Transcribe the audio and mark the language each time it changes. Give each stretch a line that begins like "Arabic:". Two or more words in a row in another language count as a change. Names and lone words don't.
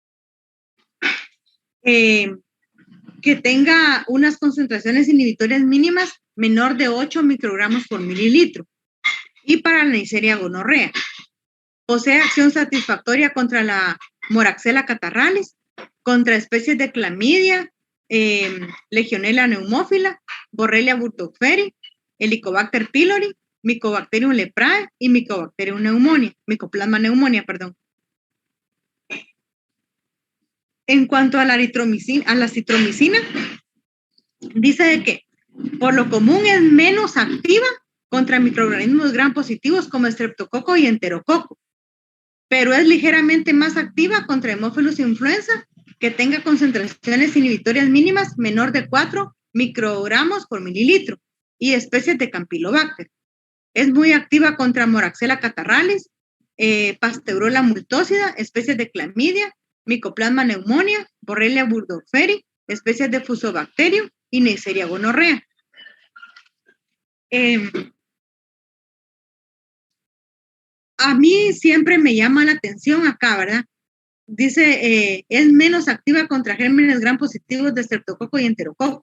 Spanish: Que tenga unas concentraciones inhibitorias mínimas menor de 8 microgramos por mililitro. Y para la Neisseria gonorrea. posee acción satisfactoria contra la Moraxella catarrhalis, contra especies de clamidia, Legionella pneumófila, Borrelia burgdorferi, Helicobacter pylori, Mycobacterium leprae y Mycoplasma pneumonia, perdón. En cuanto a la citromicina, dice de que por lo común es menos activa contra microorganismos gram positivos como estreptococo y enterococo, pero es ligeramente más activa contra Haemophilus influenza que tenga concentraciones inhibitorias mínimas menor de 4 microgramos por mililitro y especies de Campylobacter. Es muy activa contra Moraxella catarrhalis, Pasteurella multocida, especies de clamidia, Mycoplasma pneumonia, Borrelia burgdorferi, especies de Fusobacterium y Neisseria gonorrea. A mí siempre me llama la atención acá, ¿verdad? Dice, es menos activa contra gérmenes gram positivos de estreptococo y enterococo.